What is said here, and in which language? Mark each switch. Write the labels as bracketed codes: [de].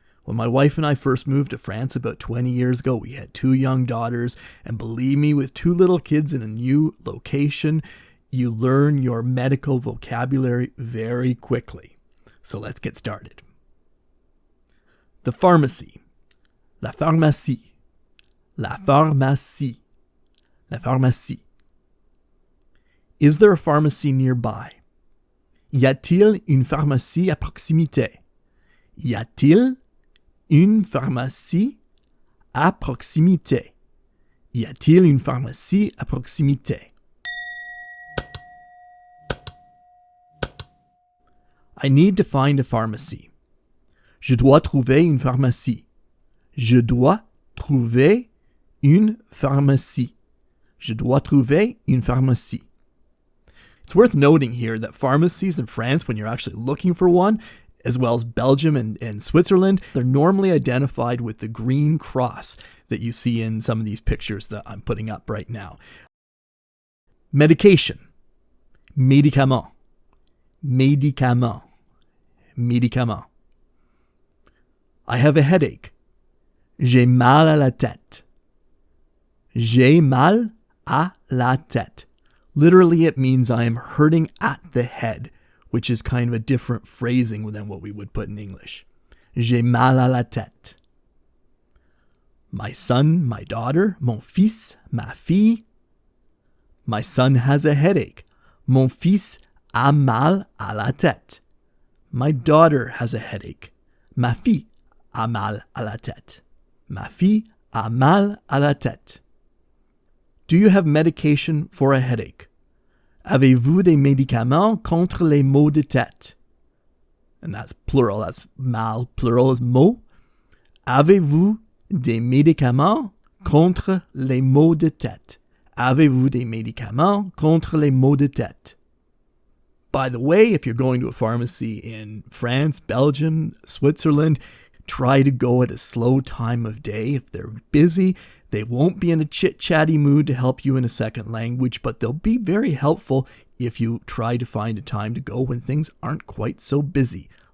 [en] When my wife and I first moved to France about 20 years ago, we had 2 young daughters, and believe me, with 2 little kids in a new location, you learn your medical vocabulary very quickly. So let's get started. The pharmacy. [fr] La pharmacie. La pharmacie. La pharmacie. [en] Is there a pharmacy nearby? [fr] Y a-t-il une pharmacie à proximité? Y a-t-il une pharmacie à proximité? Y a-t-il une pharmacie à proximité? [en] I need to find a pharmacy. [fr] Je dois trouver une pharmacie. Je dois trouver une pharmacie. Je dois trouver une pharmacie. [en] It's worth noting here that pharmacies in France, when you're actually looking for one, as well as Belgium and Switzerland, they're normally identified with the green cross that you see in some of these pictures that I'm putting up right now. Medication. [fr] Médicament. Médicament. Médicament. [en] I have a headache. [fr] J'ai mal à la tête. J'ai mal à la tête. [en] Literally, it means I am hurting at the head, which is kind of a different phrasing than what we would put in English. [fr] J'ai mal à la tête. [en] My son, my daughter, [fr] mon fils, ma fille. [en] My son has a headache. [fr] Mon fils a mal à la tête. [en] My daughter has a headache. [fr] Ma fille a mal à la tête. Ma fille a mal à la tête. [en] Do you have medication for a headache? [fr] Avez-vous des médicaments contre les maux de tête? [en] And that's plural, that's mal, plural is mot. [fr] Avez-vous des médicaments contre les maux de tête? Avez-vous des médicaments contre les maux de tête? [en] By the way, if you're going to a pharmacy in France, Belgium, Switzerland, try to go at a slow time of day. If they're busy, they won't be in a chit-chatty mood to help you in a second language, but they'll be very helpful if you try to find a time to go when things aren't quite so busy.